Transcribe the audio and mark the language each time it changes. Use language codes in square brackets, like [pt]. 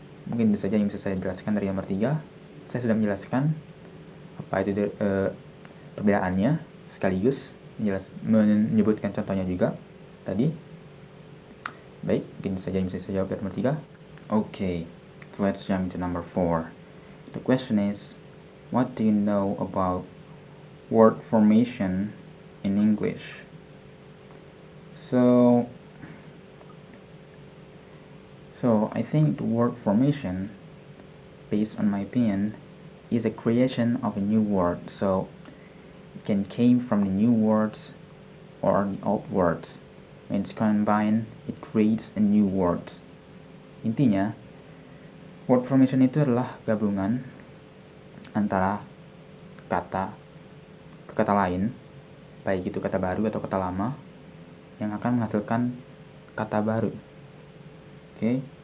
[id] Mungkin itu saja yang bisa saya jelaskan dari nomor 3. Saya sudah menjelaskan apa itu perbedaannya, sekaligus menyebutkan contohnya juga tadi. Baik, mungkin saja yang bisa saya jawab dari nomor 3. [en] Okay, so let's jump to number 4. The question is, what do you know about word formation in English? So I think the word formation, based on my opinion, is a creation of a new word. So it can came from the new words or the old words. When it's combined, it creates a new word. [id] Intinya, word formation itu adalah gabungan antara kata ke kata lain, baik itu kata baru atau kata lama, yang akan menghasilkan kata baru. Oke.